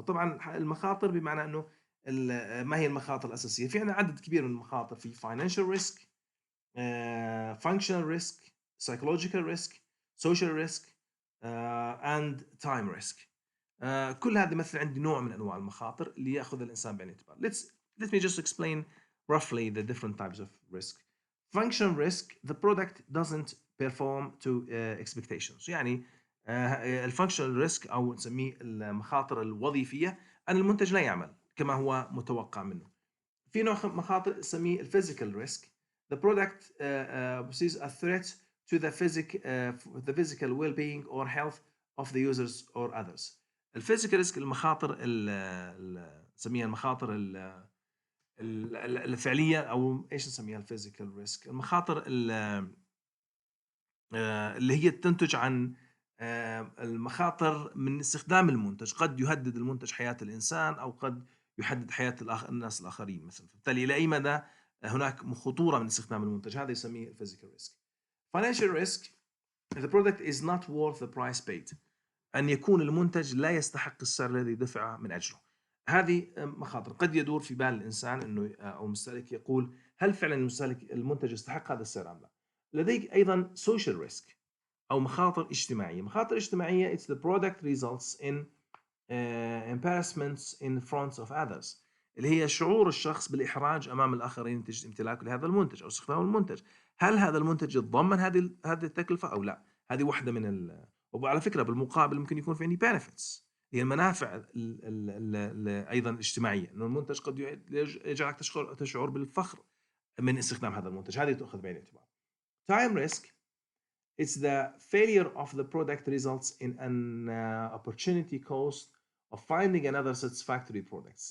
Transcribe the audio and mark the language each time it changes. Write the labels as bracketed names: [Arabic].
[Arabic] طبعا المخاطر بمعنى أنه ما هي المخاطر الأساسية؟ في عندنا عدد كبير من المخاطر، في [English] financial risk, functional risk, psychological risk, social risk, and time risk. [Arabic] كل هذا يمثل عندي نوع من أنواع المخاطر اللي يأخذ الإنسان بعين الاعتبار. [English] Let me just explain roughly the different types of risk. Functional risk, the product doesn't perform to expectations. [Arabic] يعني الفانكشنال ريسك أو نسميه المخاطر الوظيفية أن المنتج لا يعمل كما هو متوقع منه. في نوع مخاطر نسميه الفيزيكال ريسك. [English] The product poses a threat to the physical well-being or health of the users or others. [Arabic] الفيزيكال ريسك المخاطر نسميها المخاطر الفعليه، او ايش نسميها الفيزيكال ريسك، المخاطر اللي هي تنتج عن المخاطر من استخدام المنتج. قد يهدد المنتج حياة الإنسان، أو قد يهدد حياة الناس الآخرين مثلا. بالتالي إلى أي مدى هناك خطورة من استخدام المنتج، هذا يسميه physical risk. [English] Financial risk, the product is not worth the price paid. [Arabic] أن يكون المنتج لا يستحق السعر الذي دفع من أجله. هذه مخاطر قد يدور في بال الإنسان أنه أو المستهلك يقول هل فعلا المنتج يستحق هذا السعر أم لا. لديك أيضا social risk أو مخاطر اجتماعية. مخاطر اجتماعية [English] it's the product results in embarrassments in front of others، [Arabic] اللي هي شعور الشخص بالإحراج أمام الآخرين نتيجة امتلاكه لهذا المنتج أو استخدام المنتج. هل هذا المنتج يتضمن هذه التكلفة أو لا؟ هذه واحدة من وعلى فكرة بالمقابل ممكن يكون في عندي benefits، هي المنافع أيضا الاجتماعية، إنه المنتج قد يجعلك تشعر بالفخر من استخدام هذا المنتج، هذه تؤخذ بعين الاعتبار. [English] time risk, it's the failure of the product results in an opportunity cost of finding another satisfactory products.